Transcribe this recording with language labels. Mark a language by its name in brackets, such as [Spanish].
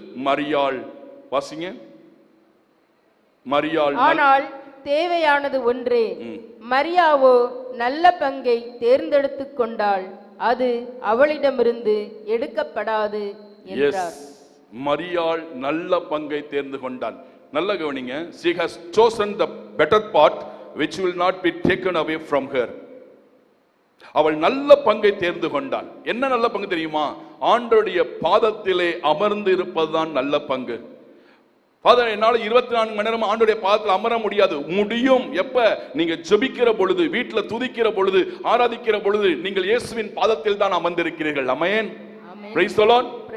[Tamil] மரியாள், வாசிங்க. மரியாள் ஆனால் தேவையானது ஒன்றே, மரியாவோ நல்ல பங்கை தேர்ந்தெடுத்து கொண்டாள், அது அவளிடமிருந்து எடுக்கப்படாது என்றார். மரியாள் நல்ல பங்கை தேர்ந்து கொண்டாள். நல்ல கவனிங்க. [English] She has chosen the better part which will not be taken away from her. [Tamil] அவள் நல்ல பங்கை தேர்ந்து கொண்டாள். என்ன நல்ல பங்கு தெரியுமா? ஆண்டவருடைய பாதத்திலே அமர்ந்து இருப்பதுதான் நல்ல பங்கு. ஃபாதர், என்னால 24 மணி நேரம் ஆண்டவருடைய பாதத்தில் அமர முடியாது. முடியும். எப்ப? நீங்க ஜெபிக்கிற பொழுது, வீட்டுல துதிக்கிற பொழுது, ஆராதிக்கிற பொழுது நீங்கள் இயேசுவின் பாதத்தில் தான் அமர்ந்திருக்கிறீர்கள். ஆமென். [English] Praise the lord.